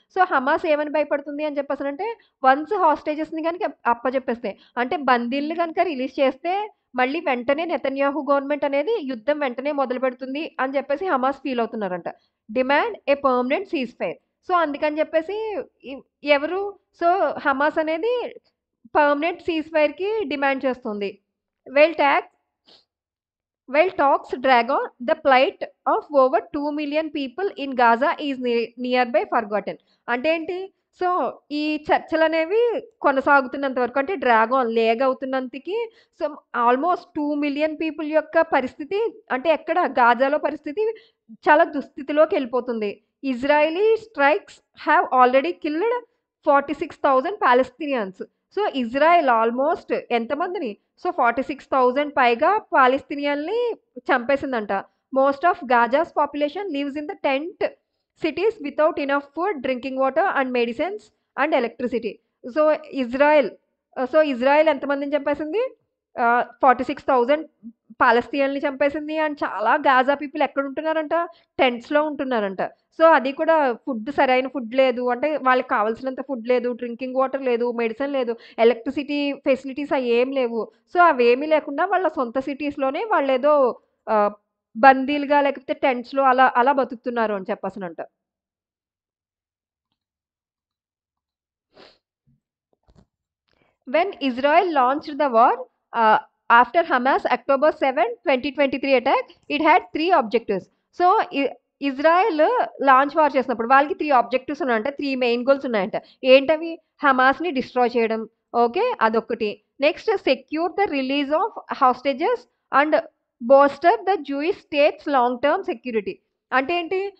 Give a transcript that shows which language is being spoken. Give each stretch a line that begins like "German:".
Telugu: So Hamas ఏమని భయపడుతుంది అని చెప్పేసనంటే వన్స్ హాస్టేజెస్‌ని గనుక అప్పజెప్పేస్తే అంటే బందీల్ని గనుక రిలీజ్ చేస్తే మళ్ళీ వెంటనే నెతన్యాహు గవర్నమెంట్ అనేది యుద్ధం వెంటనే మొదలుపెడుతుంది అని చెప్పేసి Hamas feel అవుతున్నారంట.
English: Demand a permanent ceasefire.
Telugu: So అందుకని చెప్పేసి ఇ ఎవరు? సో హమాస్ అనేది పర్మనెంట్ సీజ్ ఫైర్‌కి డిమాండ్ చేస్తుంది.
English: Well talk While talks drag on, the plight of over 2 million people in Gaza is nearby forgotten.
Telugu: అంటే ఏంటి? సో, ఈ చర్చలనేవి కొనసాగుతున్నంత వరకు అంటే లేగ్ అవుతున్నంతకి సో, ఆల్‌మోస్ట్ 2,000,000 పీపుల్ యొక్క పరిస్థితి అంటే ఎక్కడ గాజాలో పరిస్థితి చాలా దుస్థితిలోకెళ్ళిపోతుంది.
English: Israeli strikes have already killed 46,000 Palestinians.
Telugu: So, Israel almost ఎంతమందిని? సో, 46,000 పైగా పాలస్తీనియన్‌ని చంపేసిందంట.
English: Most of Gaza's population lives in the tent cities without enough food, drinking water and medicines and electricity.
Telugu: So, Israel Israel ఎంతమందిని చంపేసింది? 46,000 పాలస్తీనియన్‌ని చంపేసింది. అండ్ చాలా Gaza people ఎక్కడుంటున్నారంట? టెంట్స్‌లో ఉంటున్నారంట. So, అది కూడా సరైన food లేదు. అంటే వాళ్ళకి కావాల్సినంత ఫుడ్ లేదు, డ్రింకింగ్ వాటర్ లేదు, మెడిసిన్ లేదు, ఎలక్ట్రిసిటీ ఫెసిలిటీస్ అయ్యేం లేవు. సో, అవేమీ లేకుండా వాళ్ళ సొంత సిటీస్‌లోనే వాళ్ళేదో ఆహ్, బందీలుగా లేకపోతే టెంట్స్‌లో అలా అలా బతుకుతున్నారు అని చెప్పేసనంట.
English: When Israel launched the war after Hamas October 7, 2023 attack, it had three objectives.
Telugu: So, Israel launch war చేసినప్పుడు వాళ్ళకి 3 ఆబ్జెక్టివ్స్ ఉన్నాయంట. 3 మెయిన్ గోల్స్ ఉన్నాయంట. ఏంటవి? హమాస్‌ని డిస్ట్రాయ్ చేయడం. ఓకే. అదొక్కటి.
English: Next secure the release of hostages and bolster the Jewish state's long term security.
Telugu: అంటే ఏంటి?